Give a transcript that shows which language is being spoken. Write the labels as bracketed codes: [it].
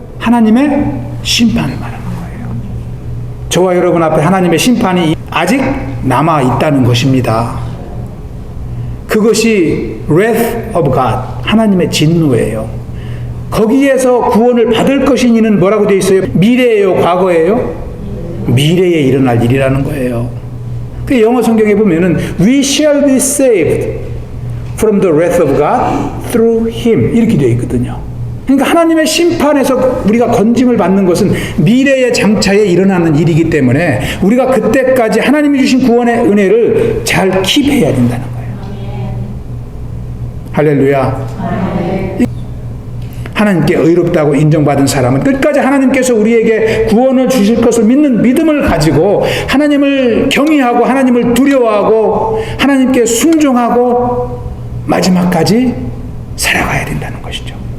[ko] 하나님의 심판을 말하는 거예요. 저와 여러분 앞에 하나님의 심판이 아직 남아 있다는 것입니다. 그것이 [en] wrath of God, [ko] 하나님의 진노예요. 거기에서 구원을 받을 것이니는 뭐라고 되어 있어요? 미래예요, 과거예요? 미래에 일어날 일이라는 거예요. 그 영어 성경에 보면은 [en] we shall be saved from the wrath of God through Him [ko] 이렇게 되어 있거든요. 그러니까 하나님의 심판에서 우리가 건짐을 받는 것은 미래의 장차에 일어나는 일이기 때문에 우리가 그때까지 하나님이 주신 구원의 은혜를 잘 킵해야 된다는 거예요. 할렐루야. 하나님께 의롭다고 인정받은 사람은 끝까지 하나님께서 우리에게 구원을 주실 것을 믿는 믿음을 가지고 하나님을 경외하고 하나님을 두려워하고 하나님께 순종하고 마지막까지 살아가야 된다는 것이죠.